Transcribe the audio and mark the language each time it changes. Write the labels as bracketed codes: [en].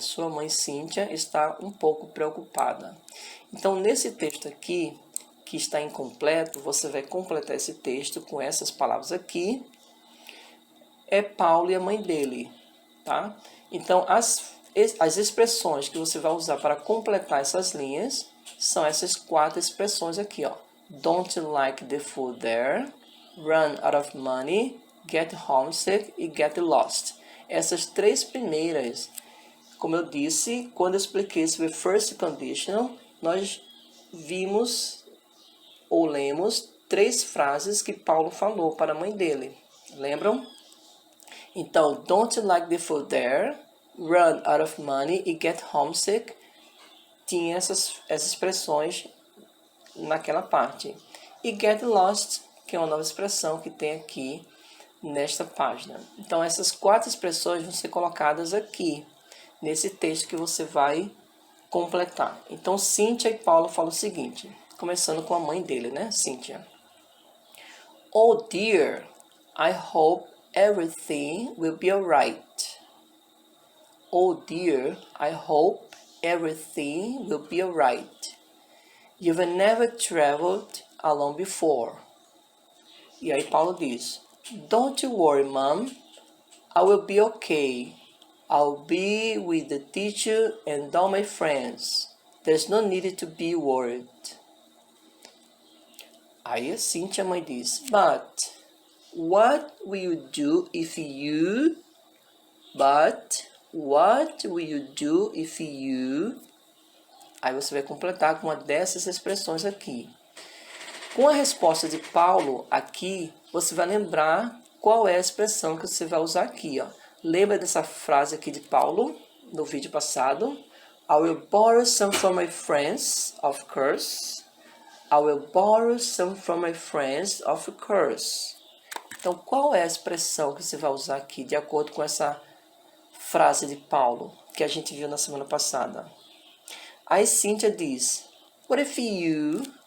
[pt] Sua mãe Cíntia está um pouco preocupada. Então, nesse texto aqui, que está incompleto, você vai completar esse texto com essas palavras aqui. É Paulo e a mãe dele, tá? Então, as expressões que você vai usar para completar essas linhas são essas 4 expressões aqui, ó. [en] Don't like the food there. Run out of money, get homesick [pt] e [en] get lost. [pt] Essas 3 primeiras, como eu disse, quando eu expliquei sobre first conditional, nós vimos ou lemos 3 frases que Paulo falou para a mãe dele. Lembram? Então, [en] don't like the food there, run out of money [pt] e get homesick, tinha essas expressões naquela parte. E get lost, que é uma nova expressão que tem aqui nesta página. Então, essas 4 expressões vão ser colocadas aqui, nesse texto que você vai completar. Então, Cíntia e Paulo falam o seguinte, começando com a mãe dele, né? Cíntia. [en] Oh dear, I hope everything will be alright. Oh dear, I hope everything will be alright. You've never traveled alone before. [pt] E aí Paulo diz, [en] Don't you worry, Mom. I will be okay. I'll be with the teacher and all my friends. There's no need to be worried. [pt] Aí a Cíntia, mãe, diz, [en] but what will you do if you... But what will you do if you... [pt] Aí você vai completar com uma dessas expressões aqui. Com a resposta de Paulo aqui, você vai lembrar qual é a expressão que você vai usar aqui, ó. Lembra dessa frase aqui de Paulo, no vídeo passado? [en] I will borrow some from my friends, of course. I will borrow some from my friends, of course. [pt] Então, qual é a expressão que você vai usar aqui, de acordo com essa frase de Paulo, que a gente viu na semana passada? Aí Cíntia diz, [en] what if you...